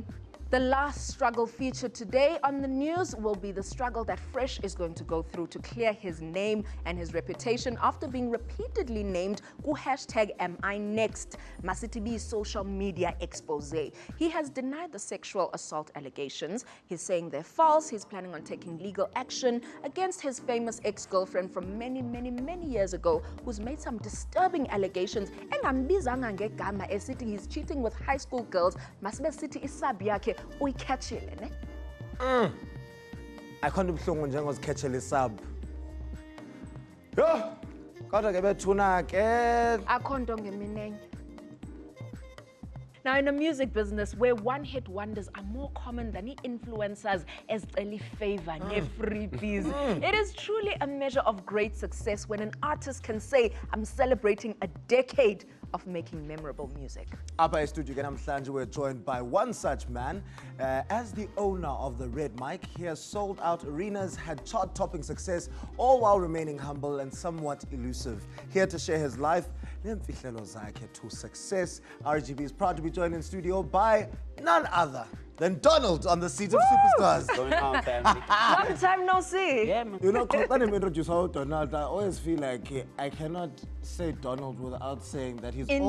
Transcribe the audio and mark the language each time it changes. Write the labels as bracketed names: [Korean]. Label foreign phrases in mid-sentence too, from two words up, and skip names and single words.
[English] The last struggle featured today on the news will be the struggle that Fresh is going to go through to clear his name and his reputation after being repeatedly named ku #AmINext, Masitibi's social media expose. He has denied the sexual assault allegations. He's saying they're false. He's planning on taking legal action against his famous ex-girlfriend from many years ago, who's made some disturbing allegations. [Xhosa] Engambizanga ngegama esithi [English] he's cheating with high school girls. [Xhosa] Masibe sithi isabi yakhe uyikhatshile ne? Akhona ubuhlungu njengozikhetshela isab. Yo! Kodwa ke bethuna ke. Akho nto ngeminenye. [English] Now, in the music business, where one-hit wonders are more common than influencers as early favor, freebies, it is truly a measure of great success when an artist can say, I'm celebrating a decade of making memorable music. [Xhosa] Apha estudio ke namhlanje [English] we're joined by one such man. As the owner of the Red Mic, he has sold out arenas, had chart-topping success, all while remaining humble and somewhat elusive. Here to share his life, [Xhosa] neemfihlelo zakhe [English] to success, RGB is proud to be joined in studio by none other than Donald on the Seat of Superstars. Going on, family. Long time no see. Yeah, man. You know, when I introduce Donald, I always feel like I cannot say Donald without saying that he's In